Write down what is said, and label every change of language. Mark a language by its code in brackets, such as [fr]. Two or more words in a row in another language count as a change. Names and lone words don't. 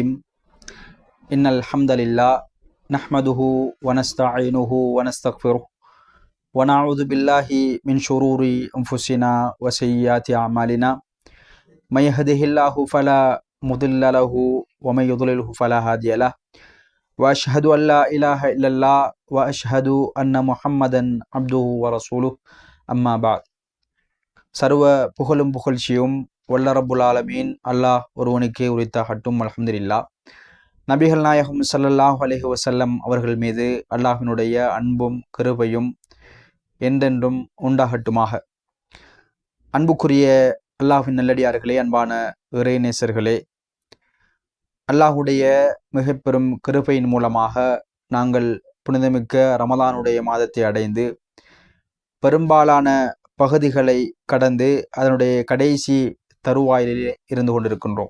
[ar] إن الحمد لله نحمده ونستعينه ونستغفره ونعوذ بالله من شرور أنفسنا وسيئات أعمالنا. من يهده الله فلا مضل له ومن يضلله فلا هادي له. وأشهد أن لا إله إلا الله وأشهد أن محمدا عبده ورسوله. أما بعد. [ta] சர்வ புகழும் புகழ்ச்சியும் வல்ல [ar] رب العالمين [ta] அல்லாஹ் ஒருவனுக்கே உரித்தாகட்டும். அல்ஹம்துலில்லாஹ். நபிகள் நாயகம் [ar] صلى الله عليه وسلم [ta] அவர்கள் மீது அல்லாஹ்வினுடைய அன்பும் கிருபையும் என்றென்றும் உண்டாகட்டுமாக. அன்புக்குரிய அல்லாஹ்வின் நல்லடியார்களே, அன்பான இறைநேசர்களே, அல்லாஹுடைய மிக பெரும் கிருபையின் மூலமாக நாங்கள் புனிதமிக்க ரமலானுடைய மாதத்தை அடைந்து பெரும்பாலான பகுதிகளை கடந்து அதனுடைய கடைசி தருவாயிலே இருந்து கொண்டிருக்கின்றோம்.